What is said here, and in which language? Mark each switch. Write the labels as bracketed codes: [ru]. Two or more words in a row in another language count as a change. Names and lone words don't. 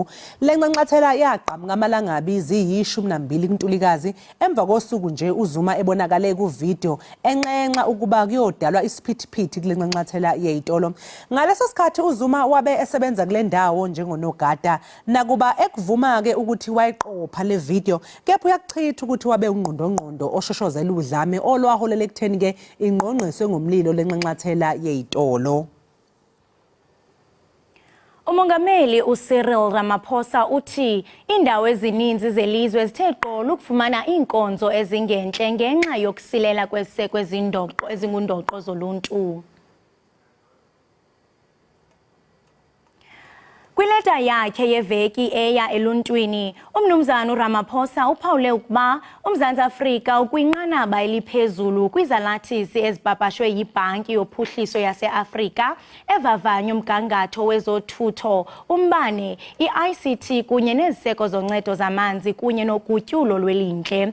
[zu] Le nxanxathela yaqhamuka amalangabi ziyi12 kuNtulikazi emva kosuku nje uZuma ebonakale kuvideo enxenxa ukuba kuyodalwa isiphithiphithi kule nxanxathela yezitolo. Ngaleso sikhathi uZuma wabe esebenza kule ndawo njengonogada nakuba ekuvuma ke ukuthi wayiqopha le video kepha uyakuchitha ukuthi wabe ungqondongqondo oshoshoza udlame olwaholela ekutheni ke ingqongqiswe ngomlilo lenxanxathela yezitolo. [xh] Umongameli uCyril Ramaphosa uthi indawo ezininzi zelizwe zithe qolo ukufumana inkonzo ezingenhle ngenxa yokusilela kwezindoqo ezingundoqo zoluntu. Kwileta yakhe yeveki eya eluntwini, umnumzana Ramaphosa uphawule ukuba uMzantsi Afrika ukwinqanaba eliphezulu kwizalathisi ezipapashwe yiBhanki yoPhuhliso yaseAfrika evavanya umgangatho wezothutho, umbane, iICT kunye neziseko zoncedo zamanzi kunye nogutyulo lwelindle.